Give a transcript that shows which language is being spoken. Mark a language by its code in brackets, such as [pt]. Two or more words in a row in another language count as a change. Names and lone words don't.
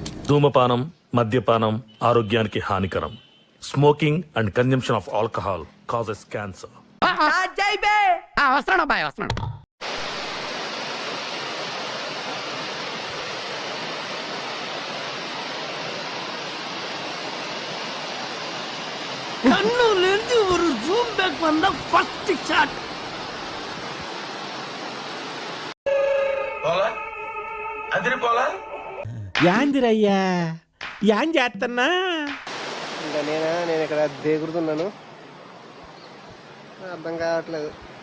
[te] ధూమపానం, మద్యపానం ఆరోగ్యానికి హానికరం. [en] smoking and consumption of alcohol causes cancer. [te] వస్తున్నాడు అబ్బాయి, వస్తున్నాడు. [ta] கண்ணுலேருந்து ஒரு [en] zoom back [ta] வந்தா [en] first shot. [te] యాందిరయ్యా యాం చేస్తున్నా? ఇంకా నేను ఇక్కడ దిగుతున్నాను, అర్థం కావట్లేదు.